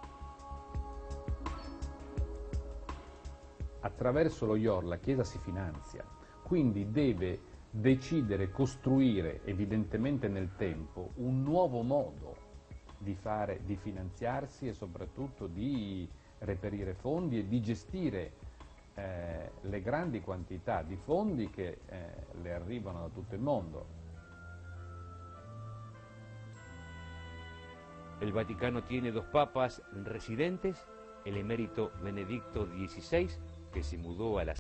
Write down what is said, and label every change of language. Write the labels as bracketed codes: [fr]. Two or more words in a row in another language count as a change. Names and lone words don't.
[it] Attraverso lo IOR la Chiesa si finanzia, quindi deve decidere, costruire evidentemente nel tempo un nuovo modo di finanziarsi e soprattutto di reperire fondi e di gestire le grandi quantità di fondi che le arrivano da tutto il mondo. [es] El Vaticano tiene dos papas residentes, el emérito Benedicto XVI, que se mudó a la